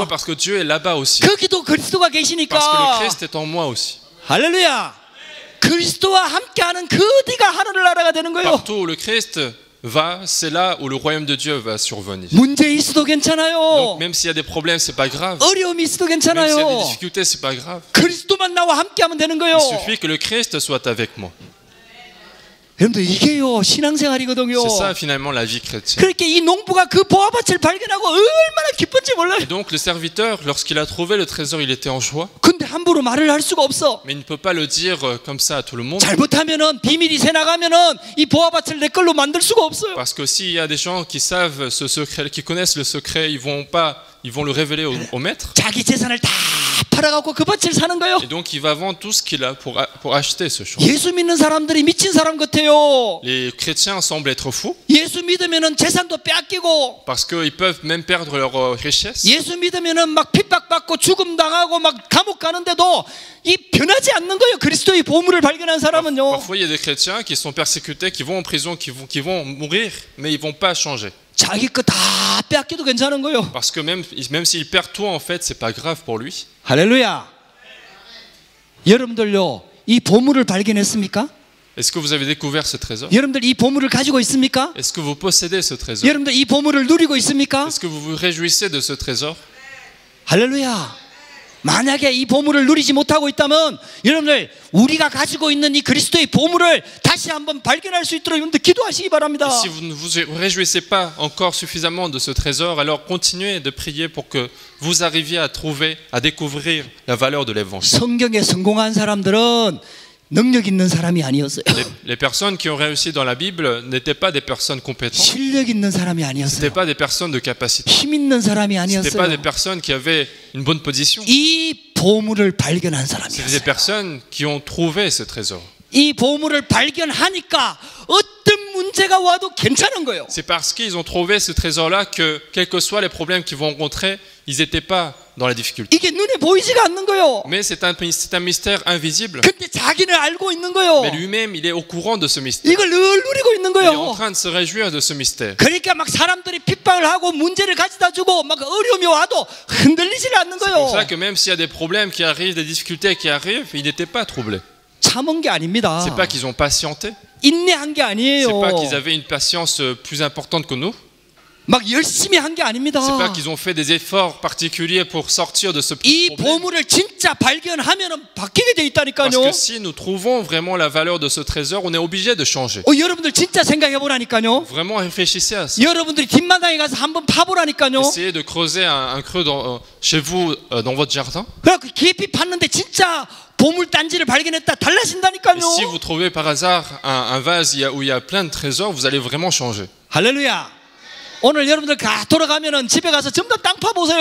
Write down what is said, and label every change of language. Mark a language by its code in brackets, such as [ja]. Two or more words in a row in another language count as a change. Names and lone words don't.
[fr] Parce que Dieu est là-bas aussi. [ko] 거기도 그리스도가 [fr] Parce que le [ko] 계시니까. [fr] Christ est en moi aussi. [ko] 할렐루야. 그리스도와 함께하는 그 어디가 하늘을 나라가 되는 거예요. [fr] Partout où le Christ va, c'est là où le royaume de Dieu va survenir. [ko] 문제 있어도 괜찮아요. [fr] Donc même s'il y a des problèmes, c'est pas grave. [ko] 어려움이 있어도 [fr] Même s'il y a des [ko] 괜찮아요. [fr] difficultés, c'est pas grave. [ko] 그리스도만 나와 함께하면 되는 거예요. [fr] Il suffit que le Christ soit avec moi. [ko] 여러분들 이게요 신앙생활이거든요. [fr] C'est ça finalement la vie chrétienne. [ko] 그렇게 이 농부가 그 보화밭을 발견하고 얼마나 기쁜지 몰라요. [fr] Et donc le serviteur, lorsqu'il a trouvé le trésor, il était en joie. [ko] 근데 함부로 말을 할 수가 없어. [fr] Mais il ne peut pas le dire comme ça à tout le monde. [ko] 잘못하면은 비밀이 새 나가면은 이 보화밭을 내 걸로 만들 수가 없어요. [fr] Parce que s'il y a des gens qui savent ce secret, qui connaissent le secret, ils vont le révéler au maître. [ko] 자기 재산을 다 팔아갖고 그 밭을 사는 거예요. [fr] Et donc il va vendre tout ce qu'il a pour acheter ce champ. [ko] 예수 믿는 사람들이 미친 사람 같아요. [fr] Les chrétiens semblent être fous [ko] 예수 믿으면은 재산도 빼앗기고, [fr] parce qu'ils peuvent même perdre leur richesse. [ko] 예수 믿으면은 막 핍박받고 죽음 당하고 막 감옥 가는데도 이 변하지 않는 거예요. 그리스도의 보물을 발견한 사람은요. [fr] Parfois il y a des chrétiens qui sont persécutés, qui vont en prison, qui vont mourir, mais ils vont pas changer. [ko] 자기 거 다 빼앗겨도 괜찮은 거예요. [fr] Parce que même s'il perd tout, en fait, c'est pas grave pour lui. [ko] 할렐루야. 여러분들요, 이 보물을 발견했습니까? [fr] Est-ce que vous avez découvert ce trésor? [ko] 여러분들 이 보물을 가지고 있습니까? [fr] Est-ce que vous possédez ce trésor? [ko] 여러분들 이 보물을 누리고 있습니까? [fr] Est-ce que vous vous réjouissez de ce trésor? [ko] 할렐루야. 만약에 이 보물을 누리지 못하고 있다면 여러분들 우리가 가지고 있는 이 그리스도의 보물을 다시 한번 발견할 수 있도록 여러분들 기도하시기 바랍니다. [fr] Si vous ne vous réjouissez pas encore suffisamment de ce trésor, alors continuez de prier pour que vous arriviez à trouver, à découvrir la valeur de l'évangile. [ko] 성경에 성공한 사람들은 능력 있는 사람이 아니었어요. [fr] Les personnes qui ont réussi dans la Bible n'étaient pas des personnes compétentes, [ko] 실력 있는 사람이 [fr] n'étaient [ko] 아니었어요. [fr] pas des personnes de capacité, [ko] 힘 있는 사람이 [fr] n'étaient pas des [ko] 아니었어요. [fr] personnes qui avaient une bonne position. [ko] 이 보물을 발견한 [fr] C'est des [ko] 사람이었어요. [fr] personnes qui ont trouvé ce trésor. [ko] 이 보물을 발견하니까 어떤 문제가 와도 괜찮은 거예요. [fr] C'est parce qu'ils ont trouvé ce trésor-là que, quels que soient les problèmes qu'ils vont rencontrer, ils n'étaient pas dans la difficulté. [ko] 이게 눈에 보이지가 않는 거예요. [fr] Mais c'est un mystère invisible. [ko] 근데 자기는 알고 있는 거예요. [fr] Mais lui-même, il est au courant de ce mystère. [ko] 이걸 늘 누리고 있는 [fr] Il est en [ko] 거예요. [fr] train de se réjouir de ce mystère. [ko] 그러니까 막 사람들이 핍박을 하고 문제를 가져다 주고 막 어려움이 와도 흔들리지 않는 [fr] C'est pour [ko] 거예요. [fr] ça que même s'il y a des problèmes qui arrivent, des difficultés qui arrivent, ils n'étaient pas troublés. [ko] 참은 게 아닙니다. [fr] C'est pas qu'ils ont patienté. [ko] 인내한 게 아니에요. [fr] C'est pas qu'ils avaient une patience plus importante que nous. [ko] 막 열심히 한 게 아닙니다. [fr] C'est pas qu'ils ont fait des efforts particuliers pour sortir de ce [ko] 이 [fr] problème. [ko] 보물을 진짜 발견하면은 바뀌게 돼 있다니까요. [fr] Parce que si nous trouvons vraiment la valeur de ce trésor, on est obligé de changer. [ko] 여러분들 진짜 생각해 보라니까요. [fr] Vraiment réfléchissez à ça. [ko] 여러분들이 뒷마당에 가서 한번 파보라니까요. [fr] Essayez de creuser un creux chez vous, dans votre jardin. [ko] 그래갖고 깊이 팠는데 진짜 보물 단지를 발견했다 달라진다니까요. [fr] Et si vous trouvez par hasard un vase où il y a plein de trésors, vous allez vraiment changer. [ko] 할렐루야. 오늘 여러분들 돌아가면은 집에 가서 전부 다 땅 파보세요.